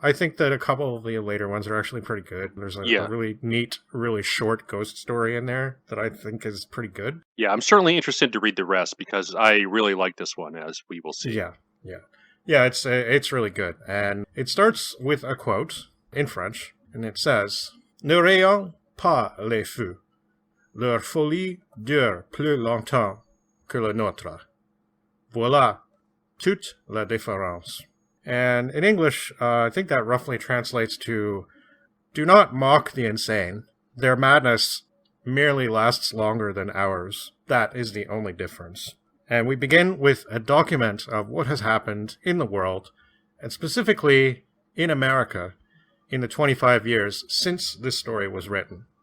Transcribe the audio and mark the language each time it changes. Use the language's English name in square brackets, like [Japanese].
[English] I think that a couple of the later ones are actually pretty good. There's a really neat, really short ghost story in there that I think is pretty good. Yeah, I'm certainly interested to read the rest because I really like this one, as we will see. Yeah, it's really good. And it starts with a quote in French, and it says, [French] "Ne rayons pas les fous. Leur folie dure plus longtemps que la nôtre. Voilà toute la différence." [English] And in English, I think that roughly translates to, "Do not mock the insane. Their madness merely lasts longer than ours. That is the only difference." And we begin with a document of what has happened in the world, and specifically in America, in the 25 years since this story was written.